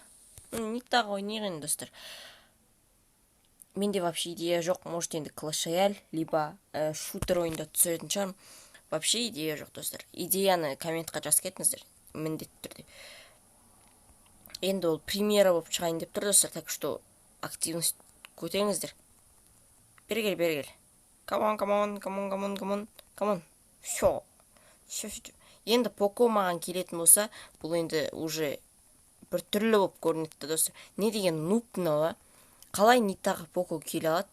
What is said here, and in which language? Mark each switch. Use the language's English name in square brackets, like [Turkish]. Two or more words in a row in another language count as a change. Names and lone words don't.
[Kazakh] Нитаға ойнайық енді достар. Менде вообще идея жоқ. Может енді Clash Royale, либо шутер ойында түсіретін шығармын. Вообще идея жоқ достар. Идеяны комментқа жазып кетіңіздер, міндетті түрде. Енді ол премьера болып шығайын деп тұр достар, [Russian] так что [Kazakh] активность көтеріңіздер. Бері кел. Камон. Все. Енді Поко маған келетін болса, бұл енді уже бір түрлі болып көрінеді достар. Не деген нуб мынау? Қалай Нитаға Поко келе алады?